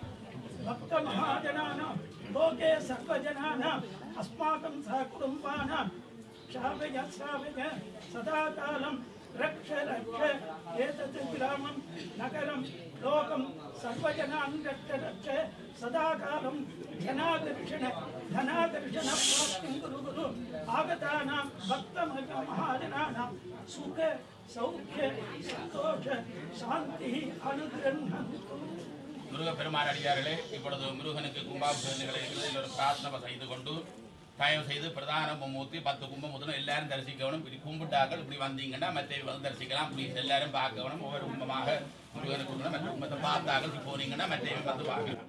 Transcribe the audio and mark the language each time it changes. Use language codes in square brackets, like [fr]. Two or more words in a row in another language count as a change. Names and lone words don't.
[sa] भक्तमहाजनानां लोके सर्वजनानाम् अस्माकं सहकुटुम्बानां श्रावय श्रावय सदाकालं रक्ष रक्ष एतत् ग्रामं नगरं लोकं सर्वजनान् रक्ष रक्ष सदाकालं धनाकर्षण प्राप्तिं कुरु गुरु आगतानां भक्तमहाजनानां सुख सौख्य सन्तोष शान्ति अनुगृह्णन्तु. [ta] முருகப்பெருமான் அடியார்களே, இப்பொழுது முருகனுக்கு கும்பாபிஷேகங்களை ஒரு பிரார்த்தனை செய்து கொண்டு தயவு செய்து பிரதான மும்மூர்த்தி 10 கும்பம் முதல்ல எல்லாரும் தரிசிக்கணும். இப்படி கும்பிட்டாக்கள் இப்படி வந்தீங்கன்னா மற்ற வந்து தரிசிக்கலாம். இப்படி எல்லாரும் பார்க்கணும். ஒவ்வொரு கும்பமாக முருகனுக்கு மற்ற கும்பத்தை பார்த்தாக்கள் போனீங்கன்னா மற்ற வந்து பார்க்கலாம்.